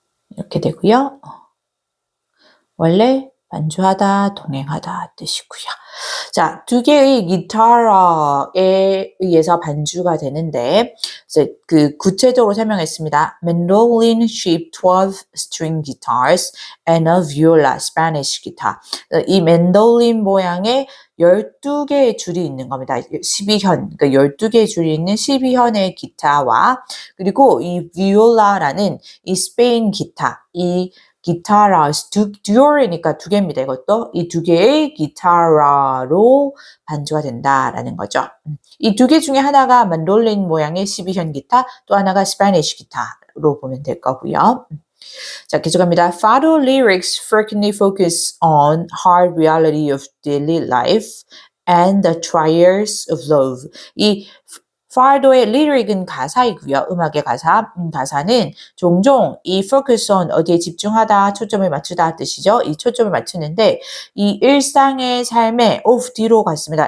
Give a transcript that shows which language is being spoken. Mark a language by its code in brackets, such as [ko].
[ko] 이렇게 되고요. 원래 반주하다, 동행하다 뜻이고요. 자, 두 개의 기타라에 의해서 반주가 되는데 이제 그 구체적으로 설명했습니다. [en] Mandolin shaped 12 string guitars and a viola Spanish guitar. [ko] 이 맨돌린 모양의 12개의 줄이 있는 겁니다. 12현, 그러니까 12개의 줄이 있는 12현의 기타와 그리고 이 비올라라는 이 스페인 기타, 이 기타라스 듀얼이니까 두 개입니다. 이것도 이 두 개의 기타라로 반주가 된다라는 거죠. 이 두 개 중에 하나가 만돌린 모양의 12현 기타, 또 하나가 스페니쉬 기타로 보면 될 거고요. 자, 계속합니다. [en] Fado lyrics frequently focus on hard reality of daily life and the trials of love. [ko] 이 파도의 lyric은 가사이고요. 음악의 가사. 가사는 종종 이 focus on 어디에 집중하다, 초점을 맞추다 뜻이죠. 이 초점을 맞추는데 이 일상의 삶의 of 뒤로 갔습니다.